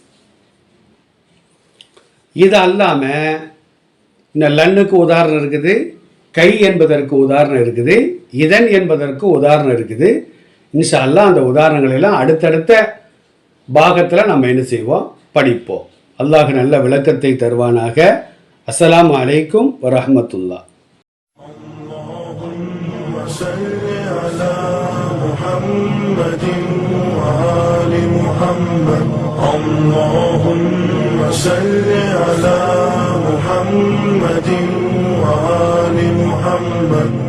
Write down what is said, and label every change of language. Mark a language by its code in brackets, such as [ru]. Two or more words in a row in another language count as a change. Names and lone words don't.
[ta] இது அல்லாம இந்த லன்னுக்கு உதாரணம் இருக்குது, கை என்பதற்கு உதாரணம் இருக்குது, இதன் என்பதற்கு உதாரணம் இருக்குது. [ar] إن شاء الله [ta] அந்த உதாரணங்கள் எல்லாம் அடுத்தடுத்த பாகத்தில் நம்ம என்ன செய்வோம், படிப்போம். அல்லாஹ் நல்ல விளக்கத்தை தருவானாக. [ar] السلام عليكم ورحمة الله. محمد وآل محمد. اللهم صل على محمد وآل محمد.